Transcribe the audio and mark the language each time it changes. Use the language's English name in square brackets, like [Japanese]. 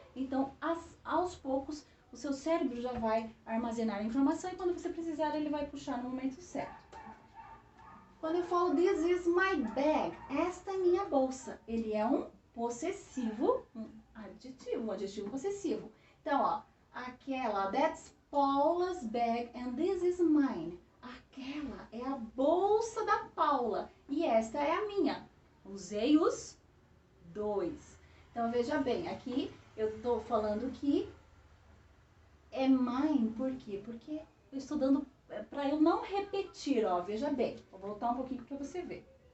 [Portuguese] Então, aos poucos, o seu cérebro já vai armazenar a informação e quando você precisar, ele vai puxar no momento certo. Quando eu falo [English] this is my bag, [Portuguese] esta é minha bolsa, ele é um possessivo, um adjetivo possessivo. Então, ó, aquela, [English] that's Paula's bag and this is mine. [Portuguese] Aquela é a bolsa da Paula e esta é a minha. Usei os dois. Então, veja bem, aqui eu estou falando que é mine, por quê? Porque eu estou dando, para eu não repetir, ó, veja bem. Vou voltar um pouquinho para você ver.